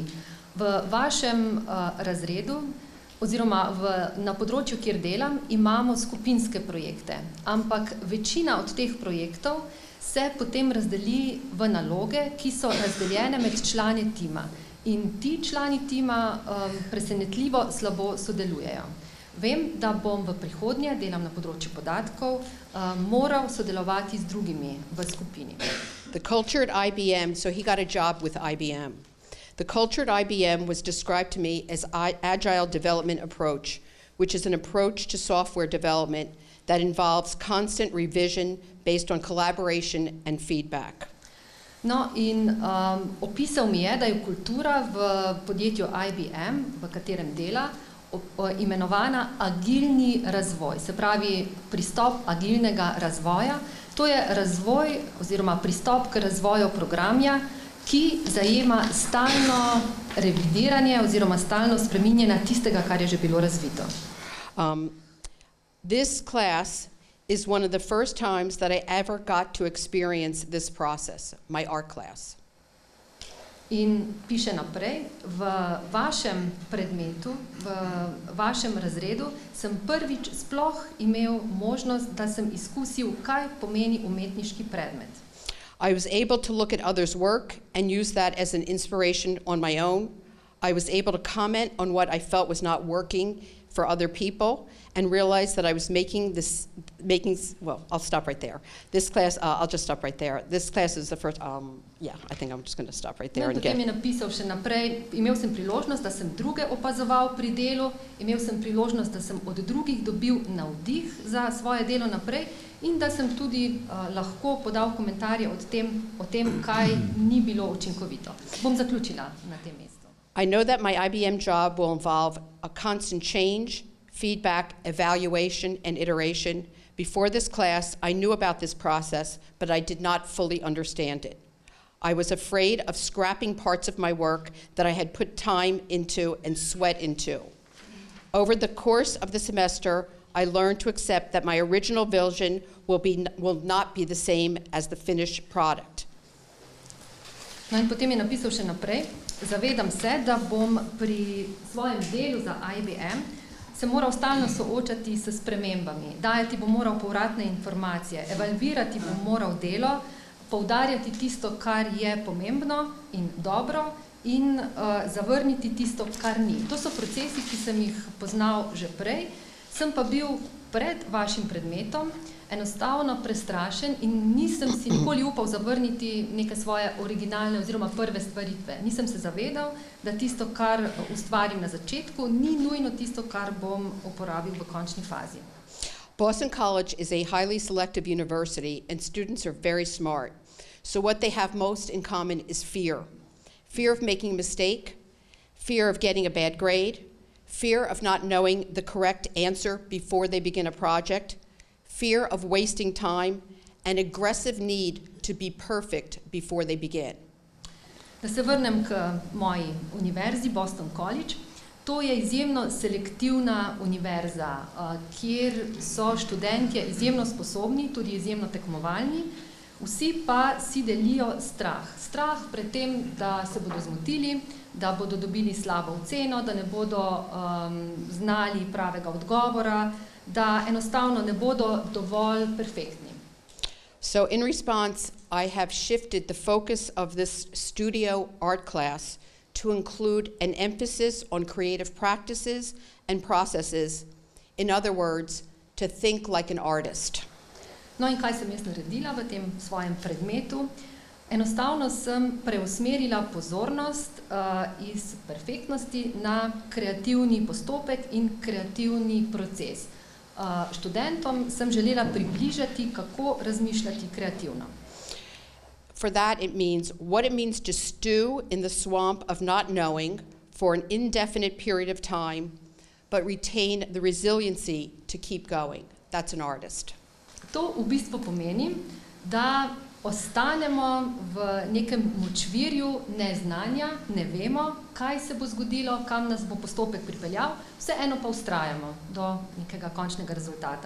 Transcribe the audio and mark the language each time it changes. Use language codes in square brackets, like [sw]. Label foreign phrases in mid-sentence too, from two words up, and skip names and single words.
[sl] V vašem razredu oziroma na področju, kjer delam, imamo skupinske projekte, ampak večina od teh projektov se potem razdeli v naloge, ki so razdeljene med člani tima. In ti člani tima presenetljivo slabo sodelujejo. Vem, da bom v prihodnje, delam na področju podatkov, moral sodelovati z drugimi v skupini. [en] The culture at IBM, so he got a job with IBM. The culture at IBM was described to me as agile development approach, which is an approach to software development that involves constant revision based on collaboration and feedback. [sl] No, in opisal mi je, da je kultura v podjetju IBM, v katerem dela, imenovana agilni razvoj, se pravi pristop agilnega razvoja. To je razvoj oziroma pristop k razvoju programa, ki zajema stalno revidiranje oziroma stalno spreminjanje tistega, kar je že bilo razvito. [en] This class is one of the first times that I ever got to experience this process, my art class. [sl] In piše naprej, v vašem predmetu, v vašem razredu sem prvič sploh imel možnost, da sem izkusil, kaj pomeni umetniški predmet. [en] I was able to look at others' work and use that as an inspiration on my own. I was able to comment on what I felt was not working for other people and realize that I was well, I'll stop right there. This class, I'll just stop right there. This class is the first, I think I'm just going to stop right there. [sl] Potem je napisal še naprej, imel sem priložnost, da sem druge opazoval pri delu, imel sem priložnost, da sem od drugih dobil navdih za svoje delo naprej in da sem tudi lahko podal komentarje o tem, kaj ni bilo učinkovito. Bom zaključila na tem mestu. [en] I know that my IBM job will involve a constant change, feedback, evaluation, and iteration. Before this class, I knew about this process, but I did not fully understand it. I was afraid of scrapping parts of my work that I had put time into and sweat into. Over the course of the semester, I learned to accept that my original vision will not be the same as the finished product. [sl] No in potem je napisal še naprej, zavedam se, da bom pri svojem delu za IBM se moral stalno soočati s spremembami, dajati bom moral povratne informacije, evalvirati bom moral delo, poudarjati tisto, kar je pomembno in dobro in zavrniti tisto, kar ni. To so procesi, ki sem jih poznal že prej, sem pa bil pred vašim predmetom enostavno prestrašen in nisem si nikoli upal zavrniti neke svoje originalne oziroma prve stvaritve. Nisem se zavedal, da tisto, kar ustvarim na začetku, ni nujno tisto, kar bom uporabil v končni fazi. [en] Boston College is a highly selective university and students are very smart. So what they have most in common is fear. Fear of making a mistake, fear of getting a bad grade, fear of not knowing the correct answer before they begin a project, fear of wasting time, and aggressive need to be perfect before they begin. [sl] Da se vrnem k moji univerzi, Boston College. To je izjemno selektivna univerza, kjer so študentje izjemno sposobni, tudi izjemno tekmovalni, vsi pa si delijo strah. Strah pred tem, da se bodo zmotili, da bodo dobili slabo oceno, da ne bodo znali pravega odgovora, da enostavno ne bodo dovolj perfektni. [en] So in response, I have shifted the focus of this studio art class to include an emphasis on creative practices and processes. In other words, to think like an artist. [sl] No in kaj sem jaz naredila v tem svojem predmetu? Enostavno sem preusmerila pozornost iz perfektnosti na kreativni postopek in kreativni proces. Študentom sem želela približati, kako razmišljati kreativno. [en] For that, it means what it means to stew in the swamp of not knowing for an indefinite period of time, but retain the resiliency to keep going. That's an artist. [sl] To v bistvu pomeni, da ostanemo v nekem močvirju neznanja, ne vemo, kaj se bo zgodilo, kam nas bo postopek pripeljal, vseeno pa vztrajamo do nekega končnega rezultata.